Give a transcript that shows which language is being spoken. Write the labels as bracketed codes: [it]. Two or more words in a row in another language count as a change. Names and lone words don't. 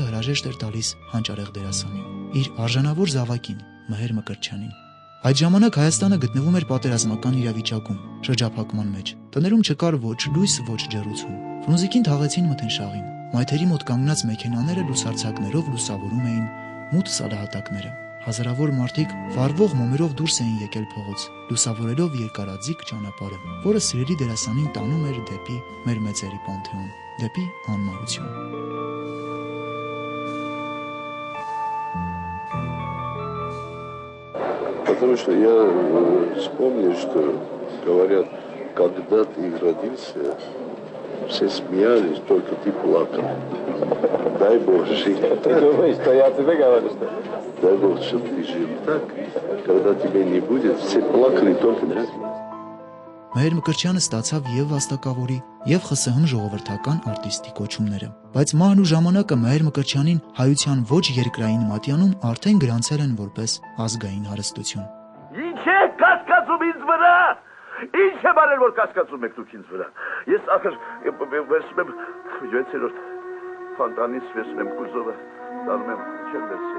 [hy] հրաժեշտ էր տալիս հանճարեղ դերասանին, իր արժանավոր զավակին Մհեր Մկրտչյանին։ Այդ ժամանակ Հայաստանը գտնվում էր պատերազմական իրավիճակում, շրջափակման մեջ։ Տներում չկար ոչ լույս, ոչ ջեռուցում։ Ֆրունզիկին թաղեցին մթնշաղին։ Մայթերի մոտ կանգնած մեքենաները լուսարձակներով լուսավորում էին մութ սալահատակները։ Հազարավոր մարդիկ վառվող մոմերով դուրս էին եկել փողոց, լուսավորելով երկարաձիգ ճանապարհը, որը սիրելի դերասանին տանում էր դեպի մեր մեծերի պանթեոն, դեպի անմահություն։ [ru] Потому что я вспомнил, что говорят, когда ты родился, все смеялись, только ты плакал. Дай Бог жить. Ты думаешь, что я тебе говорю, что? Дай Бог, чтобы ты жил так, когда тебя не будет, все плакали только для тебя. [hy] Մհեր Մկրտչյանը ստացավ եւ վաստակավորի, եւ ԽՍՀՄ ժողովրդական արտիստի կոչումները։ Բայց մահն ու ժամանակը Մհեր Մկրտչյանին հայության ոչ երկրային մատյանում արդեն գրանցել են որպես ազգային հարստություն։ Ինչ է կասկածում ինձ վրա։ Ինչ է բարել որ կասկածում եք դուք ինձ վրա։ Ես ախր վերցնում եմ 6-րդ ֆանտանից վերցնում եմ կուզովը, դառնում եմ չեմ վերցել։